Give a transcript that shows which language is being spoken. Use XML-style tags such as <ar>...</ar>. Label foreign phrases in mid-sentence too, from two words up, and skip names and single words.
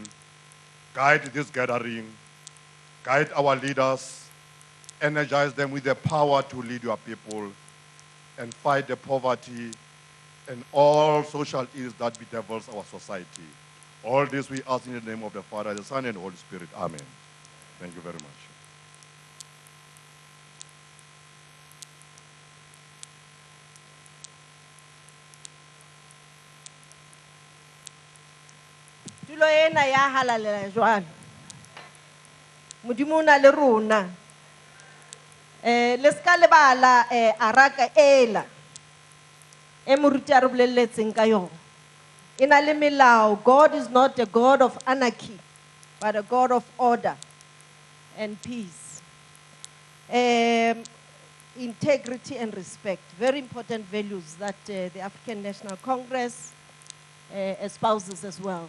<en>Guide this gathering, guide our leaders, energize them with the power to lead your people, and fight the poverty and all social ills that bedevils our society. All this we ask in the name of the Father, the Son, and the Holy Spirit. Amen. Thank you very much.</en> <st>Tulo ena ya halalela jwalo. Modimo o na le rona. Le ska lebala araka ela. E moruti a re bolelletseng ka yona. E na le melao.</st> <en>God is not a God of anarchy, but a God of order and peace. Integrity and respect. Very important values that the African National Congress espouses as well.</en>